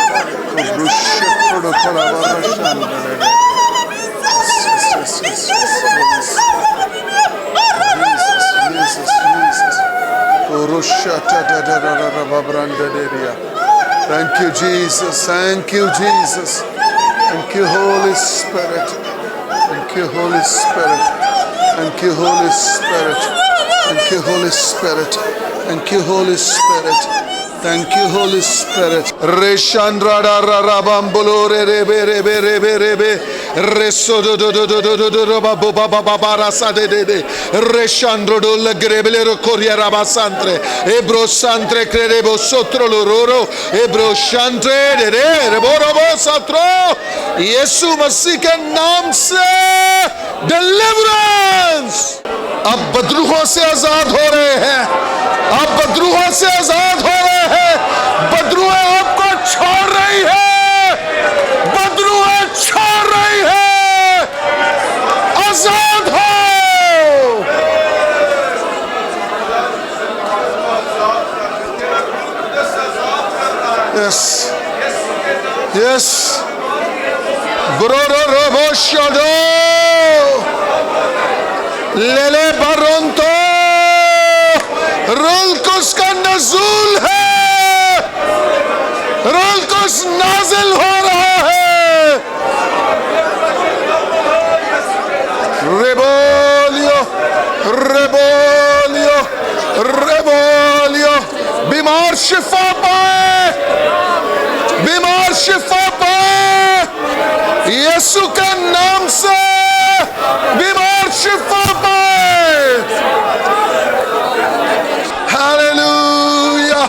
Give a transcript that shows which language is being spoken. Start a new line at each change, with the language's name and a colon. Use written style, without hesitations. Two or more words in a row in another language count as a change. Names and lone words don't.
English: Thank you, Jesus. Thank you, Jesus. Thank you, Holy Spirit. Thank you, Holy Spirit. Thank you, Holy Spirit. Thank you, Holy Spirit. Thank you, Holy Spirit. Thank you, Holy Spirit. Reshandra ra ra ra bambolo re re be re be re be re be reso do do do do do do do ba ba ba ba ba ra sa de de de reshandro do la grebele ro coria ra ba santre ebro santre crebo sotro lo roro ebro shantre de de rebo robo satro
Hindi: यीशु मसीह के नाम से डिलीवरेंस. आप बदरूहों से आजाद हो रहे हैं, आप बदरूहों से आजाद हो रहे हैं. बदरूहें आपको छोड़ रही है, बदरूहें छोड़ रही है. आजाद हो.
English: yes yes Broro robo shodo lele baronto rolkos
Hindi: का नज़ूल है, रोलकोस नाज़िल हो रहा है. Rebolio rebolio rebolio बीमार शिफा पाए, बीमार शिफा पाए यीशु के नाम से. बीमार शिफा पाए. हालेलुया.